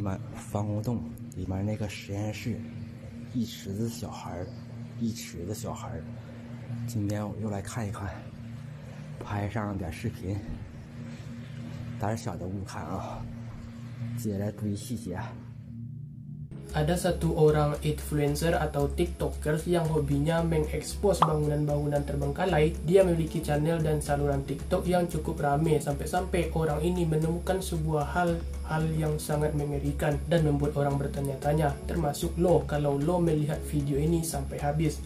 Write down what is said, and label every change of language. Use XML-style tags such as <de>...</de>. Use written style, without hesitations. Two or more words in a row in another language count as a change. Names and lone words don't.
<zh>防空洞里面那个实验室，一池子小孩，今天我又来看一看，拍上点视频，胆小的勿看啊！接下来注意细节。</zh> <id>Ada satu orang influencer atau tiktokers yang hobinya mengekspos bangunan-bangunan terbengkalai. Dia memiliki channel dan saluran tiktok yang cukup ramai, sampai-sampai orang ini menemukan sebuah hal yang sangat mengerikan dan membuat orang bertanya-tanya, termasuk lo kalau lo melihat video ini sampai habis.</id>